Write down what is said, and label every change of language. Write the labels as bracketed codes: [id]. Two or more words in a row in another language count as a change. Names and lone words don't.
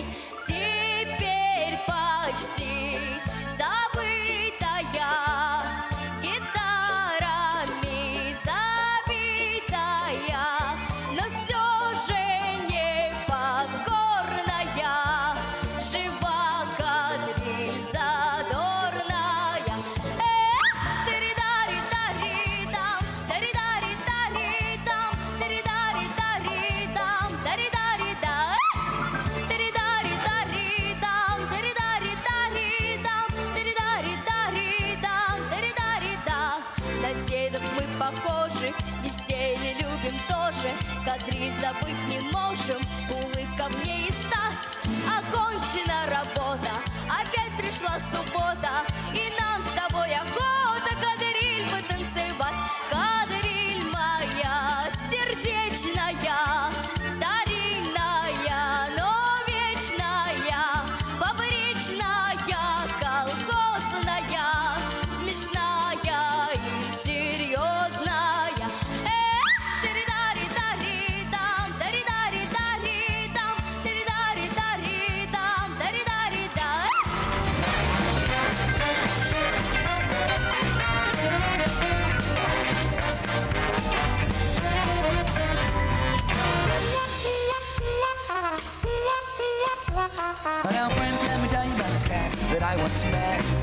[ru] Теперь почти забытая, гитарами забитая, но все же не покорная, жива кадриль задорная. Таридари-таридам, таридари-таридам, таридари-таридам, таридари-да. Таридари-таридам, таридари-таридам, таридари-таридам, таридари-да. На дедов мы похожи, веселье любим тоже, кадриль забыть не можем, улыбка мне и стать. Окончена работа, опять пришла суббота, и нам с тобой охота кадриль потанцевать. Кадриль моя сердечная, старинная, но вечная, фабричная, колхозная, смешная и серьезная. Таридари-таридам, таридари-таридам, таридари-таридам, таридари-да. [en] Now, friends, let me tell you about this cat that I once met.